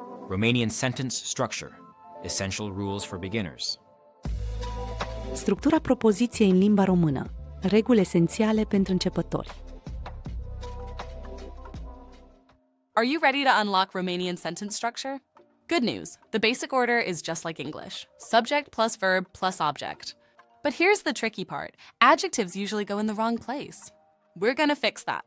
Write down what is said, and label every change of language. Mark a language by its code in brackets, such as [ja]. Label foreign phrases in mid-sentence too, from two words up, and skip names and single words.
[en] Romanian sentence structure. Essential rules for beginners. [ro] Structura propoziției în limba română. Reguli esențiale pentru începători. [en] Are you ready to unlock Romanian sentence structure? Good news, the basic order is just like English. Subject plus verb plus object. But here's the tricky part. Adjectives usually go in the wrong place. We're gonna fix that.